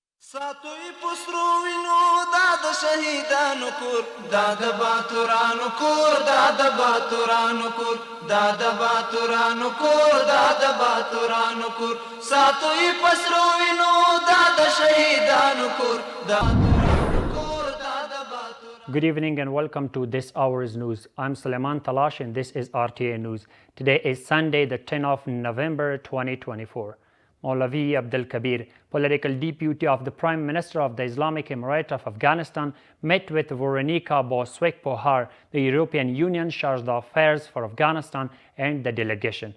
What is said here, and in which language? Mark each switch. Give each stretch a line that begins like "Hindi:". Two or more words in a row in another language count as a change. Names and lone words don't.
Pashto: ساتوی پسرو وینو دا د شهیدانو کور دا د باتورانو کور دا د باتورانو کور دا د باتورانو کور دا د باتورانو کور ساتوی پسرو وینو دا د شهیدانو کور دا
English: Good evening and welcome to this hour's news. I'm Suleiman Talash and this is RTA News. Today is Sunday, the 10th of November 2024. Maulavi Abdul Kabir, political deputy of the Prime Minister of the Islamic Emirate of Afghanistan, met with Veronica Boswek-Pohar, the European Union chargé d'affaires for Afghanistan, and the delegation.